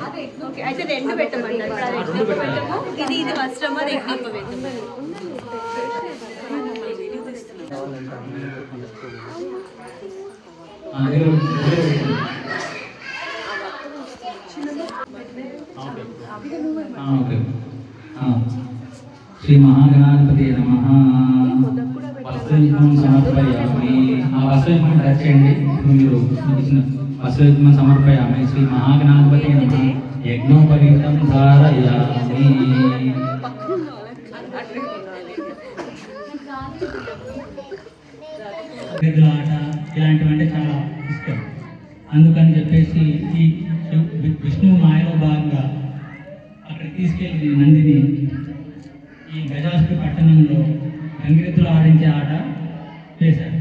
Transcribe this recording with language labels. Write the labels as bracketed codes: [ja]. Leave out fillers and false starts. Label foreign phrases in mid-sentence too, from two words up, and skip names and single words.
[te] అయితే రెండు పెట్టమన్నారు. ఇది ఇది వస్త్రం, అది యజ్ఞోపవీతం. [sa] श्री महागणाधिपते नमः। वस्त्रयुग्मं समर्पयामि। आ वस्त्रयुग्मं रचयंడి. [te] మీరు ఇచ్చిన [sa] वस्त्रयुग्मं समर्पयामि। श्री महागणाधिपते नमः। यज्ञोपवीतं धारयामि। [te] ఆట ఇలాంటివంటే చాలా ఇష్టం. అందుకని చెప్పేసి ఈ విష్ణు మాయలో భాగంగా అక్కడికి తీసుకెళ్ళి నందిని ఈ గజాసుడి పట్టణంలో గంగిరెద్దులు ఆడించే ఆట చేశారు.